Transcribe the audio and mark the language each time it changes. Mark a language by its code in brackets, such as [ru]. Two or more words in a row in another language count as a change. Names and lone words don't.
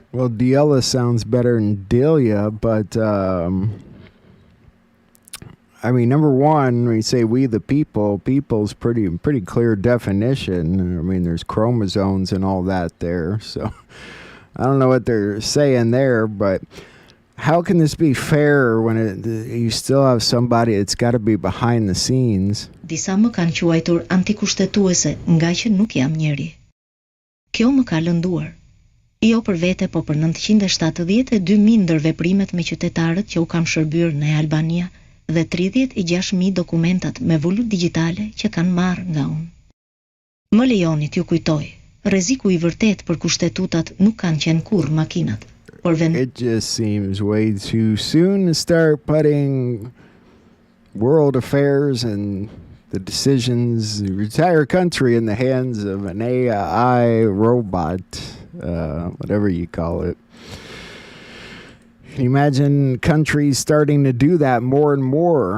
[en] Well, Diela sounds better than Delia, but I mean, number one, when you say "we the people," people's pretty clear definition. I mean, there's chromosomes and all that there, so I don't know what they're saying there, but how can this be fair when you still have somebody that's got to be behind the scenes? [sq] Disa më kanë quajtur antikushtetuese nga që nuk jam njeri. Kjo më ka lënduar. Jo për vete, po për 972.000 ndër veprimet me qytetarët që u kam shërbyer në Albania dhe 36.000 dokumentat me vulut digjitale që kanë marrë nga unë. Më lejoni t'ju kujtoj, rreziku I vërtet për kushtetutat nuk kanë qenë kurrë makinat. [en] It just seems way too soon to start putting world affairs and the decisions, the entire country in the hands of an AI robot. whatever you call it. Can you imagine countries starting to do that more and more?